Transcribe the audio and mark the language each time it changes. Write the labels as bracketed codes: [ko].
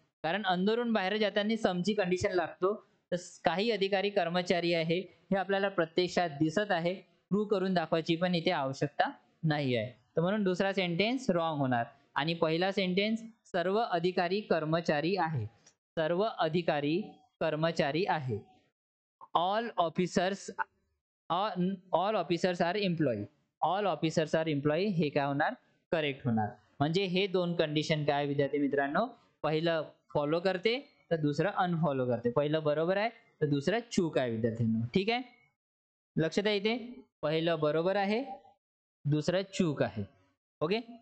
[mr] कारण अंदरून बाहेर जाताना समची कंडिशन लागतो. तर काही अधिकारी कर्मचारी आहे हे आपल्याला प्रत्यक्षात दिसत आहे. प्रूव्ह करून दाखवायची पण इथे आवश्यकता नाही आहे. तर म्हणून दुसरा सेंटेन्स रॉंग होणार. आणि पहिला सेंटेन्स सर्व अधिकारी कर्मचारी आहे. सर्व अधिकारी कर्मचारी आहे. [en] All officers all officers are employee. All officers are employee [mr] हे काय होणार? करेक्ट होणार. म्हणजे हे दोन कंडिशन काय विद्यार्थी मित्रांनो? पहिलं फॉलो करते तर दुसरं अनफॉलो करते. पहिलं बरोबर आहे तर दुसरं चूक आहे विद्यार्थ्यांनो. ठीक आहे. लक्षात आहे इथे? पहिलं बरोबर आहे, दुसरं चूक आहे. ओके.